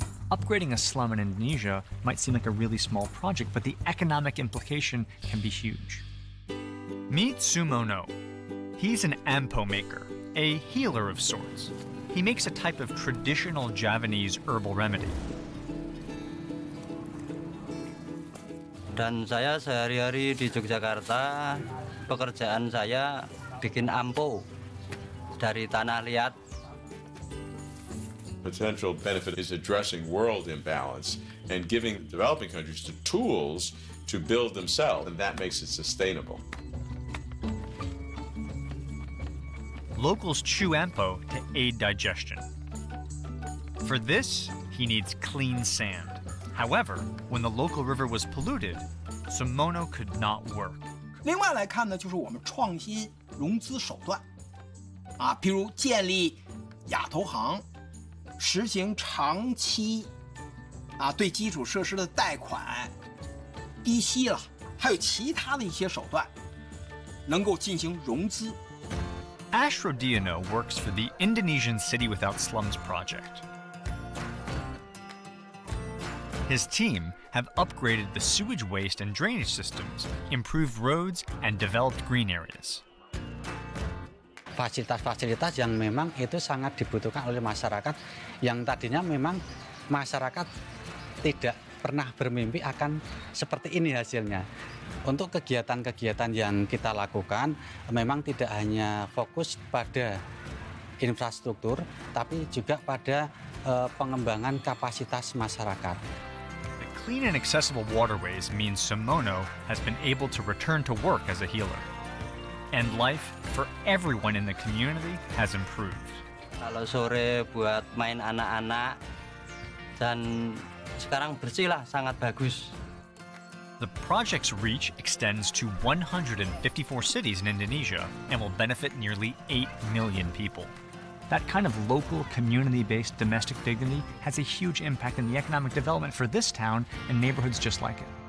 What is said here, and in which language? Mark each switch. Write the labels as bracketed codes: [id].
[en] Upgrading a slum in Indonesia might seem like a really small project, but the economic implication can be huge. Meet Sumono. He's an ampo maker, a healer of sorts. He makes a type of traditional Javanese herbal remedy. [id] Dan saya sehari-hari di Yogyakarta, pekerjaan saya bikin ampo dari tanah liat. [en] Potential benefit is addressing world imbalance and giving developing countries the tools to build themselves, and that makes it sustainable. Locals chew ampo to aid digestion. For this, he needs clean sand. However, when the local river was polluted, Sumono could not work. [zh] 另外来看呢，就是我们创新融资手段，比如建立亚投行，实行长期对基础设施的贷款、低息了，还有其他的一些手段，能够进行融资。 [en] Ashrodiono works for the Indonesian City Without Slums project. His team have upgraded the sewage waste and drainage systems, improved roads, and developed green areas. [id] Fasilitas-fasilitas yang memang itu sangat dibutuhkan oleh masyarakat, yang tadinya memang masyarakat tidak pernah bermimpi akan seperti ini hasilnya. Untuk kegiatan-kegiatan yang kita lakukan memang tidak hanya fokus pada infrastruktur, tapi juga pada pengembangan kapasitas masyarakat. [en] The clean and accessible waterways means Sumono has been able to return to work as a healer. And life for everyone in the community has improved. [id] Kalau sore buat main anak-anak, dan sekarang bersih lah, sangat bagus. [en] The project's reach extends to 154 cities in Indonesia and will benefit nearly 8 million people. That kind of local, community-based domestic dignity has a huge impact in the economic development for this town and neighborhoods just like it.